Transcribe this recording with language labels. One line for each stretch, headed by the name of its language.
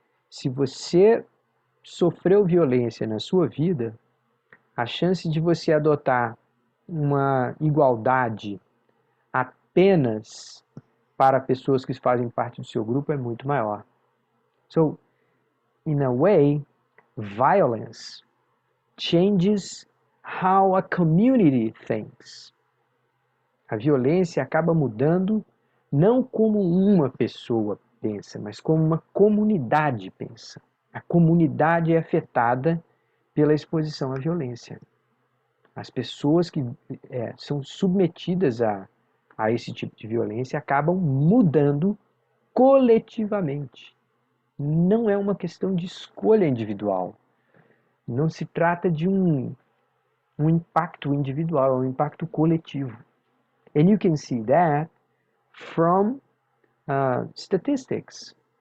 Portuguese: Se você sofreu violência na sua vida, a chance de você adotar uma igualdade apenas para pessoas que fazem parte do seu grupo é muito maior.
English: So, in a way, violence changes how a community thinks.
Portuguese: A violência acaba mudando não como uma pessoa pensa, mas como uma comunidade pensa. A comunidade é afetada pela exposição à violência. As pessoas que são submetidas a esse tipo de violência acabam mudando coletivamente. Não é uma questão de escolha individual. Não se trata de um impacto individual, é um impacto coletivo.
English: And you can see that from statistics.